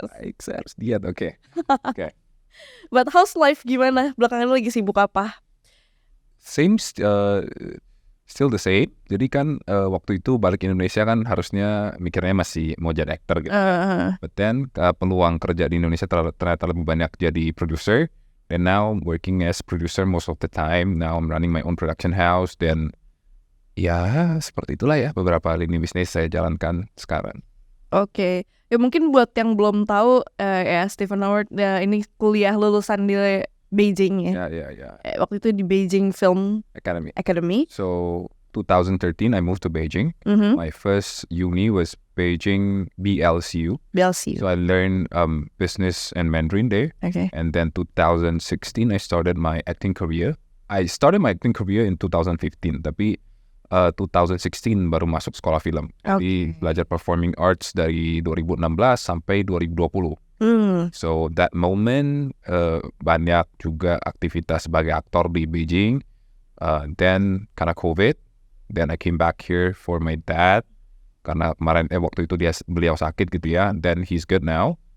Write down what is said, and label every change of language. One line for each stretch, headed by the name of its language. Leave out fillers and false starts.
Indonesian: Baik, saya harus diet, oke.
English: But how's life
Indonesian: gimana? Belakangan lagi sibuk apa?
English: Seems still the same.
Indonesian: Jadi kan waktu itu balik Indonesia kan harusnya mikirnya masih mau jadi aktor gitu.
English: But then
Indonesian: peluang kerja di Indonesia ternyata lebih banyak jadi producer.
English: And now I'm working as producer most of the time. Now I'm running my own production house.
Indonesian: Dan ya seperti itulah ya beberapa lini bisnis saya jalankan sekarang. Oke. Ya mungkin buat yang belum tahu ya Stephen Howard ini kuliah lulusan di Beijing ya. Ya. Waktu itu di Beijing Film Academy.
English: So 2013 I moved to Beijing. My first uni was Beijing BLCU. So I learned business and Mandarin there. Okay. And then 2016 I started my acting career. I started my acting career in 2015,
Indonesian: tapi 2016 baru masuk sekolah film. Jadi belajar performing arts dari 2016 sampai 2020.
English: So that moment
Indonesian: banyak juga aktivitas sebagai aktor di Beijing.
English: Then
Indonesian: karena
English: COVID, then I came back here for my dad.
Indonesian: Karena kemarin waktu itu beliau sakit gitu ya.
English: Then he's good now.